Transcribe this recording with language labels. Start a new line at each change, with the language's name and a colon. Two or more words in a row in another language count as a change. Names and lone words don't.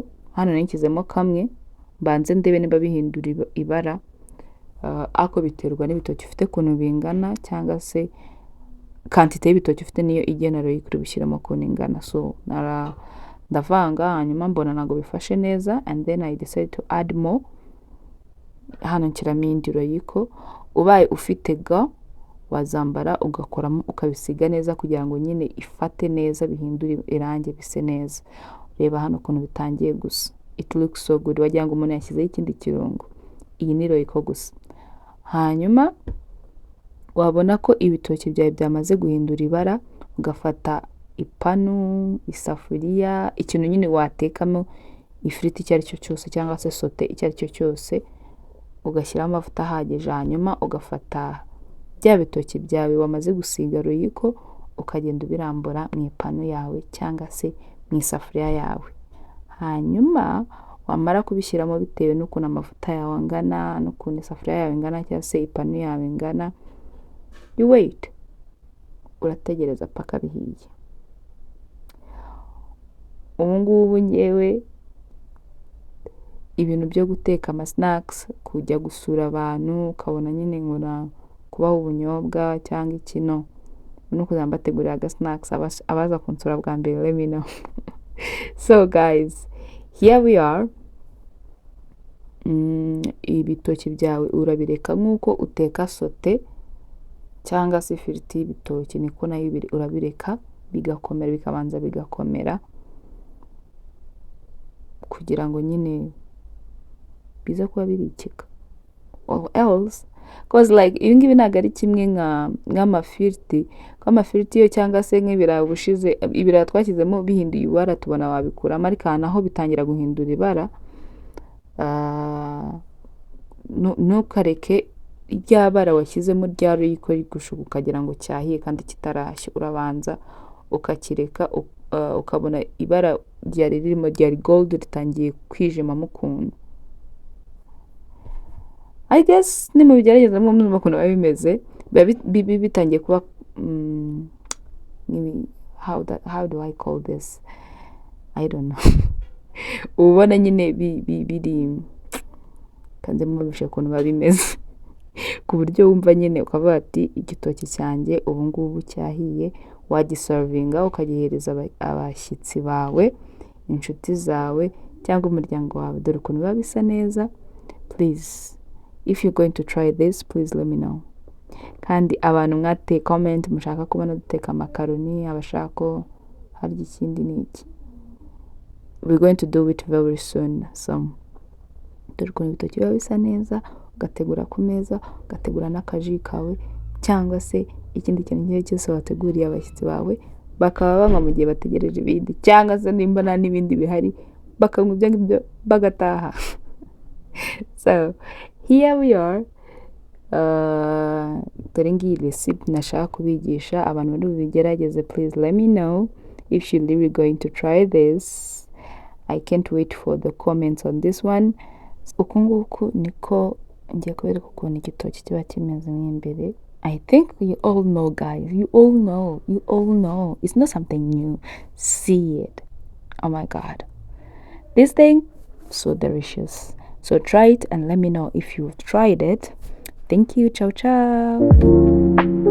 Kinyarwanda: Hano nishyizemo kamwe, mbanze ndebe niba bihindura ibara. Ako biterwa n'ibitoki ufite kuntu bingana, cyangwa se quantity y'ibitoki ufite niyo igena royiko uri bushyiramo kuntu ingana. So ndavanga, hanyuma mbona ntabwo bifashe neza,
English: and then I decided to add more.
Kinyarwanda: Hano nshyiramo indi royiko. Ubaye ufite ga wazambara ugakoramo ukabisiga neza kugira ngo nyine ifate neza, bihindure irangi bise neza. Reba hano ukuntu bitangiye gusa,
English: it looks so good,
Kinyarwanda: wagira ngo umuntu yashyizeho ikindi kirungo. Iyi ni royiko gusa. Hanyuma wabona ko ibitoki byawe byamaze guhindura ibara, ugafata ipanu, isafuriya, ikintu nyine watekamo ifiriti icyo ari cyo cyose, cyangwa se sote icyo ari cyo cyose, ugashyiraho amavuta ahagije. Hanyuma ugafata bya bitoki byawe wamaze gusiga royiko, ukagenda ubirambura mu ipanu yawe cyangwa se mu isafuriya yawe. Hanyuma wamara kubishyiramo bitewe n'ukuntu amavuta yawe angana, n'ukuntu isafuriya yawe ingana, cyangwa se ipanu yawe ingana,
English: you wait.
Kinyarwanda: Urategereza paka bihiye. Ubu ngubu ngewe ibintu byo guteka ama snacks, kujya gusura abantu ukabona nyine nkora kubaha ubunyobwa cyangwa ikino, no kuzambategurira aga snacks abaza kunsura bwa mbere,
English: let me know. So guys, here we are.
Kinyarwanda: Ibitoki byawe urabireka nk'uko uteka sote cyangwa se ifiriti y'ibitoki, niko nayo urabireka bigakomera, bikabanza bigakomera kugira ngo nyine biza kuba birikika.
English: Or else, cause like
Kinyarwanda: ibi ngibi ntabwo ari kimwe nk'amafiriti. Amafiriti yo cyangwa se nk'ibirayi ubushize, ibirayi twashyizemo bihinduye ibara tubona wabikuramo, ariko ahantu aho bitangira guhindura ibara, ntukareke rya bara washyizemo rya royiko rigushuka ukagira ngo cyahiye kandi kitarashya. Urabanza ukakireka, ukabona ibara ryari ririmo ryari gold ritangiye kwijimamo ukuntu.
English: I guess
Kinyarwanda: ni mu bigeragezamo mu ukuntu biba bimeze, bitangiye kuba
English: how do I call this, I don't know.
Kinyarwanda: Ubona nyine biri kanze mu bishe ukuntu biba bimeze, ku buryo wumva nyine ukavuga ati igitoki cyanjye ubu ngubu cyahiye. Wagiservinga ukagihereza abashyitsi bawe, inshuti zawe, cyangwa umuryango wawe. Dore ukuntu biba bisa neza.
English: Please, if you're going to try this, please let me know.
Kinyarwanda: Kandi abantu mwate comment mushaka kubona duteka makaroni, abashaka ko harya ikindi niki,
English: we're going to do it very soon.
Kinyarwanda: So dore ukuntu ibitoki biba bisa neza, ugategura ku meza, ugategura n'akaji kawe, cyangwa se ikindi kintu cyose wateguriye abashyitsi bawe, bakaba banywa mu gihe bategereje ibindi, cyangwa se nimba nta n'ibindi bihari bakanywa ibyo ngibyo bagataha.
English: So here we are.
Kinyarwanda: Dore ngiyi recipe nashaka kubigisha abantu bari bubigerageze.
English: Please let me know if you're really going to try this. I can't wait for the comments on this one.
Kinyarwanda: Uku nguku niko ngiye kubereka ukuntu igitoki kiba kimeze mo imbere.
English: I think you all know, guys. You all know. It's not something new. See it. Oh my God. This thing, so delicious. So try it and let me know if you've tried it. Thank you. Ciao, ciao.